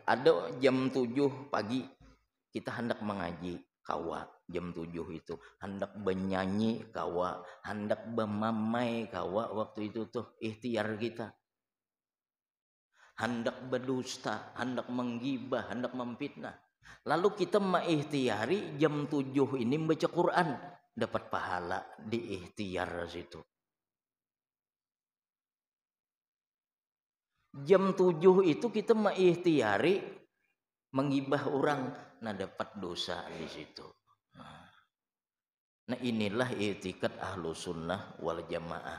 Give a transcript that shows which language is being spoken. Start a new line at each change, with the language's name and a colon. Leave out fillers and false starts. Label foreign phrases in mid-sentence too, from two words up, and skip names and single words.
Indonesian: Ada jam 7 pagi kita hendak mengaji, kawa jam 7 itu hendak bernyanyi, kawa hendak bermamai, kawa waktu itu tuh ikhtiar kita. Hendak berdusta, hendak menggibah, hendak memfitnah. Lalu kita mengikhtiari jam 7 ini membaca Quran, dapat pahala di ikhtiar situ. Jam 7 itu kita mengikhtiari menggibah orang, nah dapat dosa di situ. Nah inilah i'tikad
Arabic: ahlu sunnah wal jamaah.